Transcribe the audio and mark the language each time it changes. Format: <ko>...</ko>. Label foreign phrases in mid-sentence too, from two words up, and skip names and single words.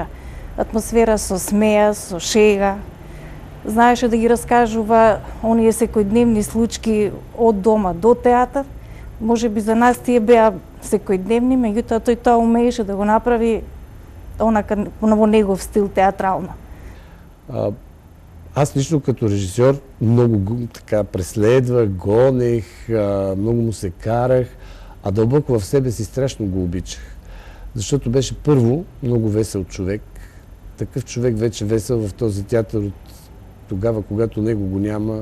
<mk>Атмосфера со смеа, со шега. Знаеше да ги раскажува оние секојдневни случаи од дома до театар. Може би за нас тие беа секојдневни, меѓутоа тој тоа умееше да го направи во негов стил театрално.</mk> <bg>Аз лично като режисьор много така преследвах, гонех, много му се карах, а дълбоко в себе си страшно го обичах. Защото беше първо много весел човек. Такъв човек вече весел в този театър от тогава, когато него го няма.</bg>